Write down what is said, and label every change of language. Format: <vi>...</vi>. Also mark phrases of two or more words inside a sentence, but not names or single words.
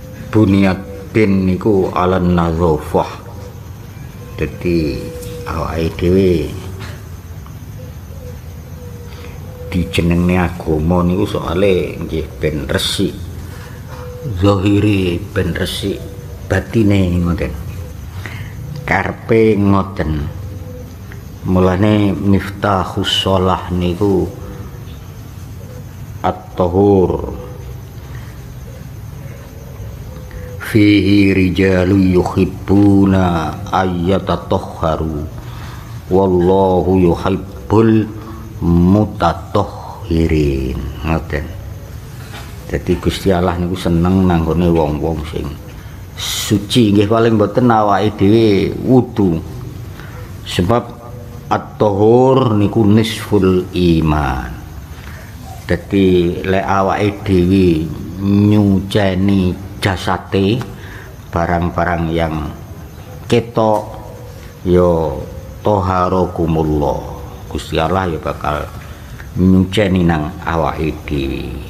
<jv>Bunyatin niku</jv> <ar>على النظافة.</ar> <jv>Dadi awake dhewe dijenengne agama niku soale nggih ben resik. Zahire ben resik, batine ngoten. Karepe ngoten. Mulane</jv> <ar>مفتاح الصلاة</ar> <jv>niku at-tahur.</jv> <ar>فيه رجال يحبون أن يتطهروا والله يحب المطهرين.</ar> <jv>Ngoten. Dadi Gusti Allah niku seneng nanggone wong-wong sing suci. Nggih paling mboten awake dhewe wudu. Sebab at-tahur niku</jv> <ar>نصف الإيمان.</ar> <jv>Dadi lek awake dhewe nyuceni jasate barang-barang yang ketok yo toharokumullah, Gusti Allah ya bakal nyuceni nang awake dhewe.</jv>